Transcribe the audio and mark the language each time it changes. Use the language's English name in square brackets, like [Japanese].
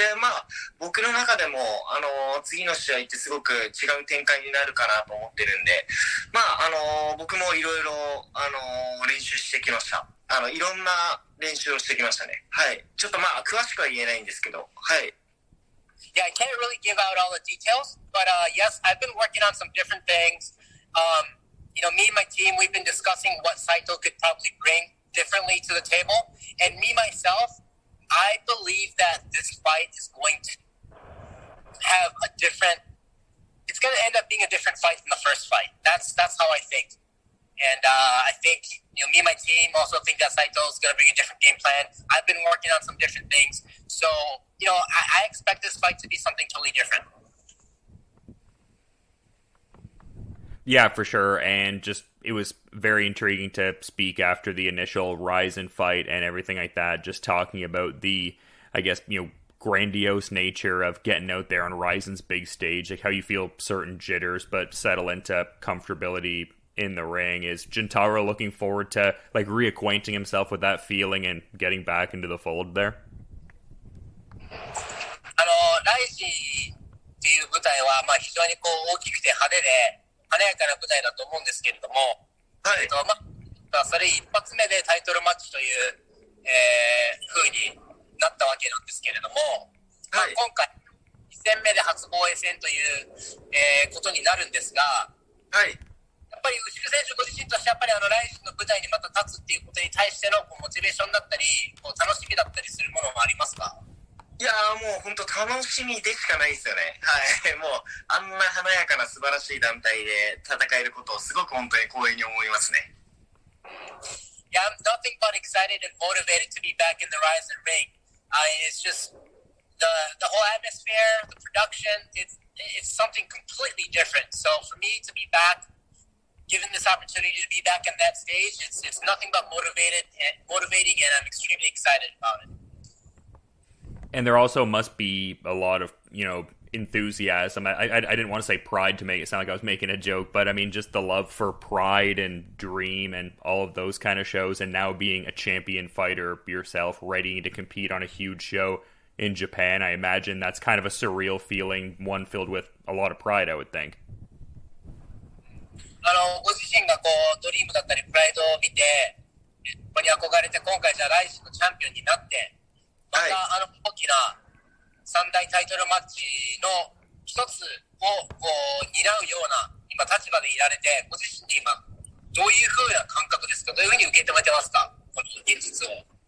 [Japanese] で、まあ僕の中でも、次の試合ってすごく違う展開になるかなと思ってるんで、まあ僕もいろいろ、練習してきました。いろんな練習をしてきましたね。はい。ちょっとまあ詳しくは言えないんですけど、はい。 [English] Yeah, I can't really give out all the details, but yes, I've been working on some different things. You know, me and my team, we've been discussing what Saito could probably bring differently to the table. And me, myself, I believe that this fight is going to have a different, it's going to end up being a different fight than the first fight. That's how I think. And I think, you know, me and my team also think that Saito is going to bring a different game plan. I've been working on some different things. So, you know, I expect this fight to be something totally different. Yeah, for sure. And just, it was very intriguing to speak after the initial Rizin fight and everything like that. Just talking about the, I guess, you know, grandiose nature of getting out there on Rizin's big stage, like how you feel certain jitters, but settle into comfortability in the ring. Is Juntaro looking forward to like reacquainting himself with that feeling and getting back into the fold there? [Japanese] ライジっていう舞台はまあ非常にこう大きくて派手で華やかな舞台だと思うんですけれども、はい、まあそれ一発目でタイトルマッチという、風になったわけなんですけれども、はい、まあ、今回1戦目で初防衛戦という、ことになるんですが、はい。やっぱり牛久選手ご自身としてやっぱりライジンの舞台にまた立つっていうことに対してのこうモチベーションだったりこう楽しみだったりするものもありますか？いやーもう本当楽しみでしかないですよね。はい。もうあんな華やかな素晴らしい団体で戦えることをすごく本当に光栄に思いますね。 [English] Yeah, I'm nothing but excited and motivated to be back in the Rizin ring. It's just the whole atmosphere, the production, it's something completely different. So for me to be back, given this opportunity to be back on that stage, it's nothing but motivating, and I'm extremely excited about it. And there also must be a lot of, you know, enthusiasm. I didn't want to say pride to make it sound like I was making a joke, but I mean just the love for Pride and Dream and all of those kind of shows, and now being a champion fighter yourself, ready to compete on a huge show in Japan. I imagine that's kind of a surreal feeling, one filled with a lot of pride, I would think. [Japanese] ご自身がこうドリームだったりプライドを見てここに憧れて今回じゃあライジンのチャンピオンになってまた大きな三大タイトルマッチの一つをこう担うような今立場でいられてご自身で今どういう風な感覚ですか？どういう風に受け止めてますか？この現実を。